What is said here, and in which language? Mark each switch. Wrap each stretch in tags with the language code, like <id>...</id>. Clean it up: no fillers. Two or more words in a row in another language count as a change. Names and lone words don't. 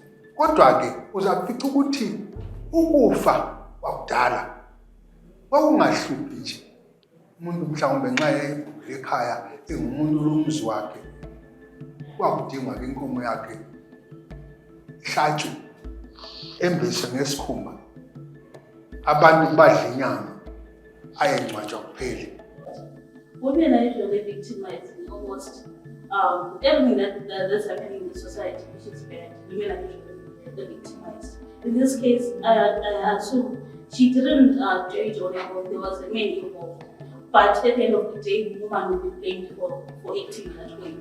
<nd>Kodwa ke uzafica ukuthi ukufa kwakudala kwakungahluphi nje umuntu mhlawumbe nxa yayibhubhile ekhaya engumuntu lomzi wakhe kwakudingwa ke inkomo yakhe ihlatshwe embeswe ngesikhumba abantu badla inyama ayengcwatshwa kuphela.</nd> <en>Women are usually victimized in almost everything that's happening in the society, which is bad. Women are usually victimized. In this case, I assume she didn't do it on her own. There was a man involved. But at the end of the day, the woman will be blamed for acting that way.</en>